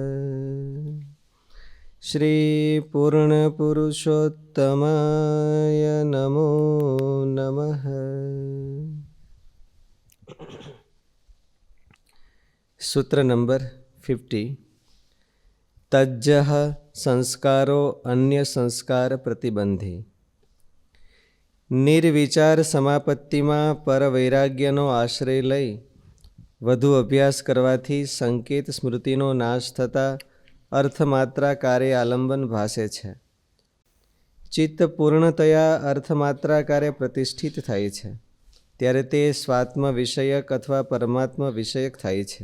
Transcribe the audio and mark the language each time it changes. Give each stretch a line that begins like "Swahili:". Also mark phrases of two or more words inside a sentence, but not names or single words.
Sanskrit: श्री पूर्णपुरुषोत्तमाय नमो नमः।
Gujarati: સૂત્ર નંબર 50।
Sanskrit: तज्जः संस्कारो अन्य संस्कार प्रतिबंधी।
Gujarati: નિર્વિચાર સમાપત્તિમાં પરવૈરાગ્યનો આશ્રય લઈ વધુ અભ્યાસ કરવાથી સંકેત સ્મૃતિનો નાશ થતાં અર્થમાત્રાકારે આલંબન ભાસે છે. ચિત્ત પૂર્ણતયા અર્થમાત્રાકારે પ્રતિષ્ઠિત થાય છે ત્યારે તે સ્વાત્મ વિષયક અથવા પરમાત્મ વિષયક થાય છે.